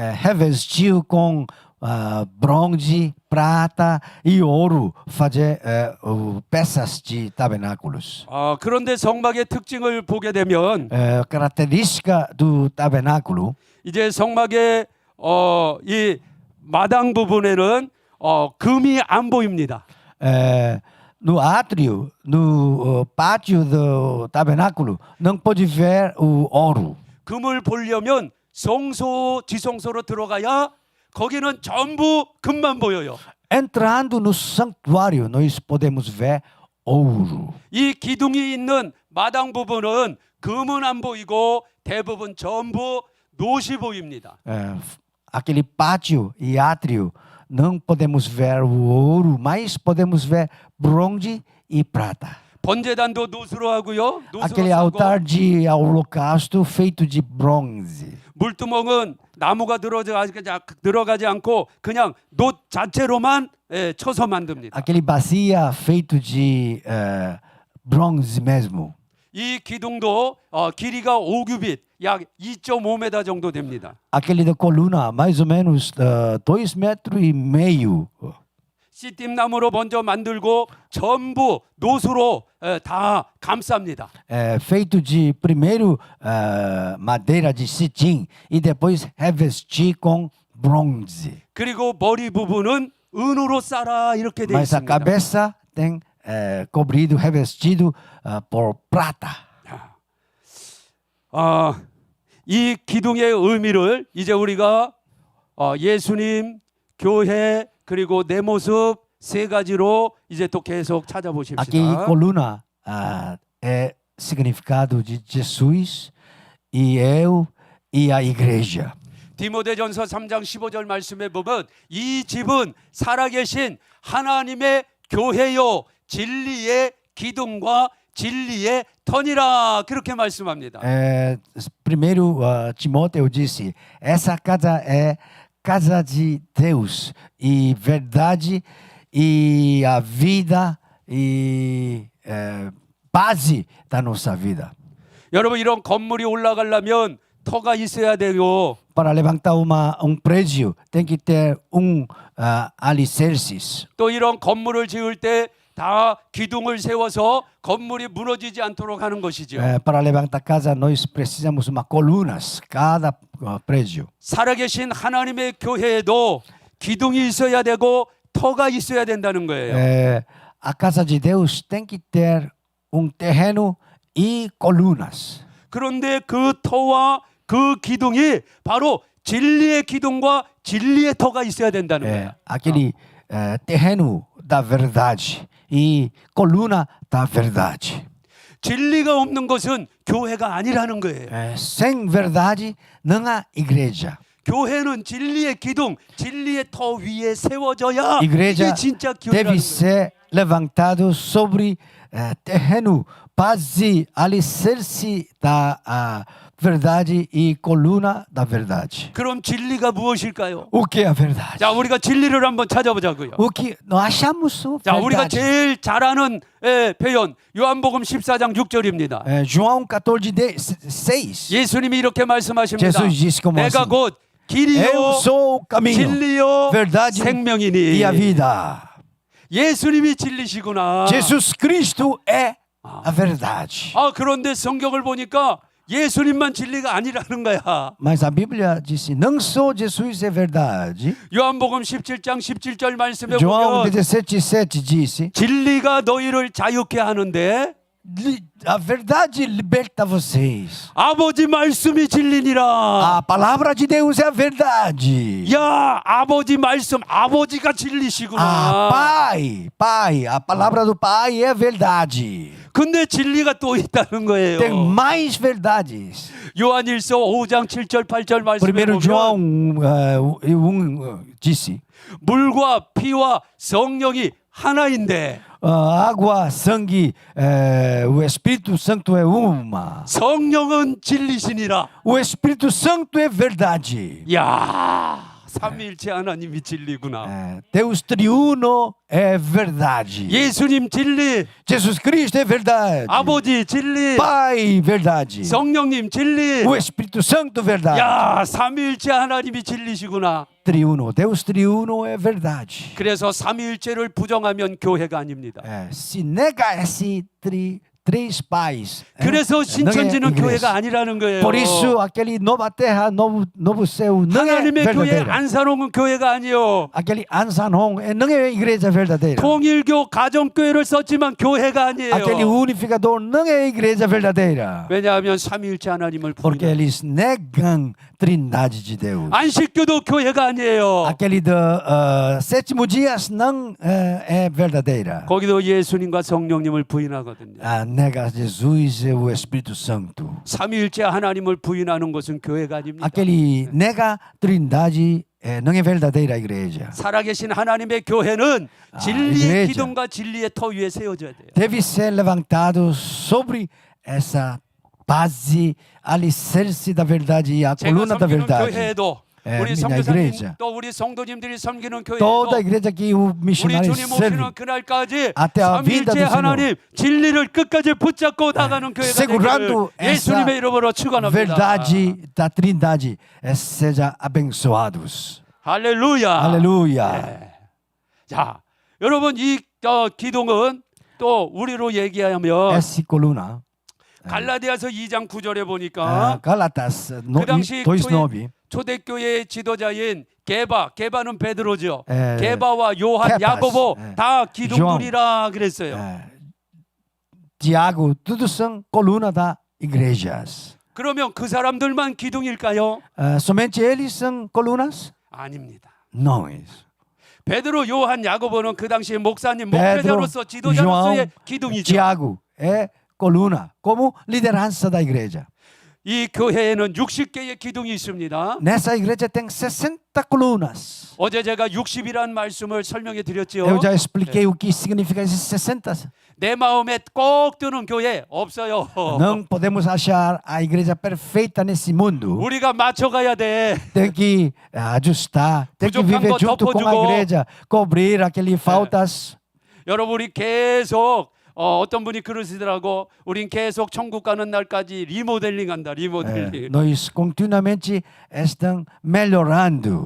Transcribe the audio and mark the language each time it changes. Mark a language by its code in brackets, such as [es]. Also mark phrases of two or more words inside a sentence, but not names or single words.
[pt] Revestiu com bronze, prata e ouro, fazer peças de tabernáculos. [ko] 그런데 성막의 특징을 보게 되면 [pt] Característica do tabernáculo, [ko] 이제 성막의 이 마당 부분에는 금이 안 보입니다. [pt] no átrio, no pátio do tabernáculo, não pode ver o ouro. [ko] 금을 보려면 성소 지성소로 들어가야 거기는 전부 금만 보여요. [pt] Entrando no santuário, nós podemos ver ouro. [ko] 이 기둥이 있는 마당 부분은 금은 안 보이고 대부분 전부 노시 보입니다. [pt] Aquele pátio e átrio, não podemos ver o ouro, mas podemos ver bronze e prata. [ko] 번제단도 노수로 하고요. [pt] Aquele [ko] 노수로 하고 [pt] altar de holocausto feito de bronze. [ko] 물두멍은 나무가 들어가지 않고 그냥 놋 자체로만 쳐서 만듭니다. [pt] Aquele bacia feito de bronze mesmo. [ko] 이 기둥도 길이가 5규빗, 약 2.5m 정도 됩니다. [pt] Aquele da coluna, mais ou menos 2,5 metros. [ko] 씨팀나무로 먼저 만들고 전부 노수로 다 감쌉니다. [pt] Feito de primeiro madeira de cetim e depois revestir com bronze. [ko] 그리고 머리 부분은 은으로 쌓아 이렇게 되어 [pt] Mas a [ko] 있습니다. [pt] cabeça tem cobrido, revestido por prata. [ko] 이 기둥의 의미를 이제 우리가 예수님, 교회 그리고 내 모습 세 가지로 이제 또 계속 [pt] Aqui [ko] 찾아보십시다. [pt] coluna é significado de Jesus e eu e a igreja. [ko] 디모데전서 3장 15절 말씀에 보면 이 집은 살아계신 하나님의 교회요 진리의 기둥과 진리의 터니라 그렇게 말씀합니다. [pt] Primeiro Timóteo disse: essa casa é casa de Deus e verdade e a vida e base da nossa vida. [ko] 여러분 이런 건물이 올라가려면 터가 있어야 되고 [pt] Para levantar prédio tem que ter alicerces. [ko] 또 이런 건물을 지을 때 다 기둥을 세워서 건물이 무너지지 않도록 하는 것이죠. [pt] Para levantar casa nós precisamos colunas cada prédio. [ko] 살아계신 하나님의 교회에도 기둥이 있어야 되고 터가 있어야 된다는 거예요. [pt] A casa de Deus tem que ter terreno e colunas. [ko] 그런데 그 터와 그 기둥이 바로 진리의 기둥과 진리의 터가 있어야 된다는 거예요. [pt] Aquele terreno da verdade e coluna da verdade. [ko] 진리가 없는 것은 교회가 아니라는 거예요. [pt] Sem verdade não há igreja. [ko] 교회는 진리의 기둥, 진리의 터 위에 세워져야 [pt] Igreja [ko] 이게 진짜 [pt] deve [ko] 교회라는 거예요. [pt] ser levantado sobre terreno, base, alicerce da verdade e coluna da verdade. [ko] 그럼 진리가 무엇일까요? [pt] O que é a verdade? [ko] 자, 우리가 진리를 한번 찾아보자고요. [pt] O que nós achamos [ko] 자, 우리가 [pt] verdade? [ko] 제일 잘 아는 표현 요한복음 14장 6절입니다. [pt] João 14:6. [ko] 예수님이 이렇게 말씀하십니다. [pt] Jesus disse como [ko] 내가 [pt] assim: [ko] 곧 [pt] Eu [ko] 길이요 [pt] sou o caminho, [ko] 진리요 [pt] verdade [ko] 생명이니. [pt] e a vida. [ko] 예수님이 진리시구나. [pt] Jesus Cristo é a verdade. [ko] 아, 그런데 성경을 보니까 예수님만 진리가 아니라는 거야. [pt] Mas a Bíblia disse: não só Jesus é verdade. [ko] 요한복음 17장 17절 말씀에 [pt] João [ko] 보면 [pt] 17:7 disse: [ko] 진리가 너희를 자유케 하는데 [pt] a verdade liberta vocês. [ko] 아버지 말씀이 진리니라. [pt] A palavra de Deus é a verdade. [ko] 야, 아버지 말씀, 아버지가 진리시구나. [pt] Pai, a palavra do Pai é a verdade. [ko] 근데 진리가 또 있다는 거예요. [pt] Tem mais verdades. [ko] 요한일서 5장 7절 8절 말씀에 [pt] Primeiro [ko] 보면 [pt] João 1 disse: [ko] 물과 피와 성령이 하나인데 [pt] água, sangue, o Espírito Santo é uma. [ko] 성령은 진리시니라. [pt] O Espírito Santo é verdade. [ko] 야, 삼위일체 하나님이 진리구나. [pt] Deus triuno é verdade. [ko] 예수님 진리, [pt] Jesus Cristo é verdade. [ko] 아버지 진리, [pt] Pai, verdade. [ko] 성령님 진리. [pt] O Espírito Santo, verdade. [ko] 야, 삼위일체 하나님이 진리시구나. [pt] Triuno, Deus triuno é verdade. [ko] 그래서 삼위일체를 부정하면 교회가 아닙니다. [pt] Se nega esse três pais, [ko] 그래서 [pt] não é [ko] 신천지는 [pt] igreja. [ko] 교회가 아니라는 거예요. [pt] Por isso, aquele nova terra, novo céu, não é [ko] 하나님의 교회 [pt] verdadeira. [ko] 안산홍은 교회가 아니요. [pt] Aquele Ansanon não é igreja verdadeira. [ko] 통일교 가정교회를 썼지만 교회가 [pt] Aquele [ko] 아니에요. [pt] unificador não é igreja verdadeira. [ko] 왜냐하면 삼위일체 하나님을 [pt] Porque [ko] 부인해요. [pt] eles negam trindade de Deus. [ko] 안식교도 교회가 아니에요. [pt] Aquele do sétimo dias não é verdadeira. [ko] 거기도 예수님과 성령님을 부인하거든요. [pt] Nega Jesus e o Espírito Santo. [ko] 삼위일체 하나님을 부인하는 것은 교회가 아닙니다. [pt] Aquele nega trindade não é verdadeira igreja. [ko] 살아계신 하나님의 교회는 진리의 [pt] igreja. [ko] 기둥과 진리의 터 위에 세워져야 돼요. [pt] Deve ser levantado sobre essa base, alicerce da verdade e a [ko] 제가 [pt] coluna da [ko] 섬기는 [pt] verdade. [ko] 교회에도 우리 [pt] minha [ko] 선교사님 [pt] igreja. [ko] 또 우리 성도님들이 섬기는 [pt] Toda a [ko] 교회에도 [pt] igreja que o [ko] 우리 [pt] missionário [ko] 주님 [pt] serve. [ko] 오시는 그날까지 [pt] Até a vinda [ko] 삼위일체 [pt] do Senhor. [ko] 하나님 진리를 끝까지 붙잡고 나가는 교회가 [pt] Segurando [ko] 되기를 예수님의 [pt] essa [ko] 이름으로 축원합니다. [pt] verdade da trindade, seja abençoados. [ko] 할렐루야. [pt] Aleluia. [ko] 네. 자, 여러분 이 기둥은 또 우리로 얘기하면 [pt] Essa coluna, [ko] 갈라디아서 2장 9절에 보니까 [pt] Galatas [ko] 그 당시 [pt] 2:9. [ko] 초대교회의 지도자인 게바는 베드로죠. 에, 게바와 요한, 케파스, 야고보 에, 다 기둥들이라 그랬어요. [pt] Tiago, tudo são coluna da igrejas. [ko] 그러면 그 사람들만 기둥일까요? [pt] Somente eles são colunas? [ko] 아닙니다. [pt] Não isso. [ko] 베드로, 요한, 야고보는 그 당시에 목사님, [pt] Pedro, [ko] 목회자로서 지도자로서의 [pt] João, [ko] 기둥이죠. [pt] Tiago é coluna, como liderança da igreja. [ko] 이 교회에는 60개의 기둥이 있습니다. [pt] Nessa igreja tem 60 colunas. [ko] 어제 제가 60이라는 말씀을 설명해 드렸죠. [pt] Eu já expliquei o que significa esses 60. [ko] 내 마음에 꼭 드는 교회 없어요. [pt] Não podemos achar a igreja perfeita nesse mundo. [ko] 우리가 맞춰가야 돼. [pt] Tem que ajustar, tem que [ko] 부족한 [pt] viver [ko] 거 [pt] junto com a [ko] 덮어주고. [pt] igreja, cobrir aquelas faltas. [ko] 여러분 우리 계속 어떤 분이 그러시더라고. 우린 계속 천국 가는 날까지 리모델링한다. 리모델링. [pt] Nós continuamente estamos melhorando.